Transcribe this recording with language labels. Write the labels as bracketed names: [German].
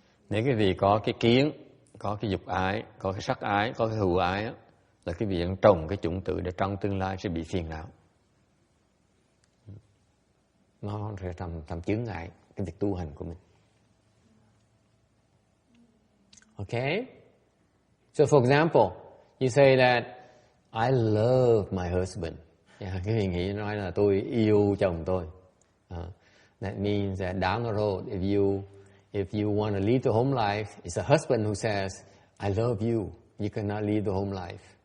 [Vietnamese] nếu cái vị có cái kiến, có cái dục ái, có cái sắc ái, có cái hữu ái á, là cái vị đang trồng cái chủng tử để trong tương lai sẽ bị phiền não. Nó sẽ làm chướng ngại cái việc tu hành của mình. [English] Okay? So for example, you say that I love my husband. [Vietnamese] Yeah, cái vị nghĩ nói là tôi yêu chồng tôi. [English] That means that down the road, if you want to lead the home life, it's a husband who says, I love you. You cannot lead the home life.